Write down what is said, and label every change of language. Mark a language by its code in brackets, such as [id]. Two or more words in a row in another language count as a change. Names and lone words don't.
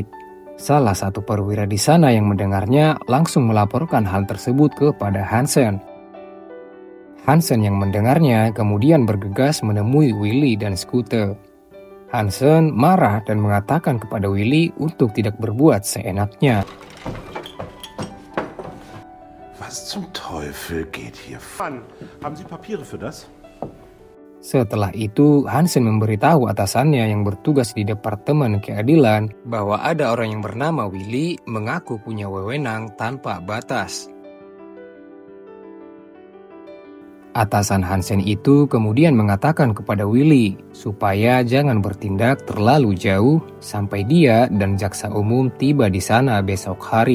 [id] Salah satu perwira di sana yang mendengarnya langsung melaporkan hal tersebut kepada Hansen. Hansen yang mendengarnya kemudian bergegas menemui Willy dan Scooter. Hansen marah dan mengatakan kepada Willy untuk tidak berbuat seenaknya. [de] Was zum Teufel geht hier? Mann, haben Sie Papiere für das? [id] Setelah itu, Hansen memberitahu atasannya yang bertugas di Departemen Keadilan bahwa ada orang yang bernama Willy mengaku punya wewenang tanpa batas. Atasan Hansen itu kemudian mengatakan kepada Willy supaya jangan bertindak terlalu jauh sampai dia dan jaksa umum tiba di sana besok hari.